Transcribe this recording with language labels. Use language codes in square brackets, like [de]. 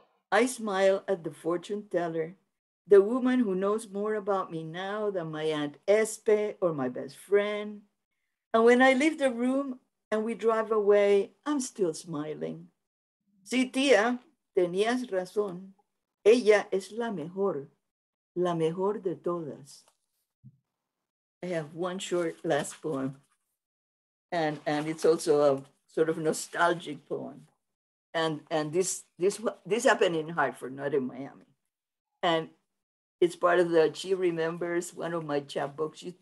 [en] I smile at the fortune teller, the woman who knows more about me now than my Aunt Espe or my best friend. And when I leave the room and we drive away, I'm still smiling. [es] Sí, tía, tenías razón. Ella es la mejor de todas. [en] I have one short last poem, and it's also a sort of nostalgic poem. And this happened in Hartford, not in Miami. And it's part of the She Remembers, one of my chapbooks.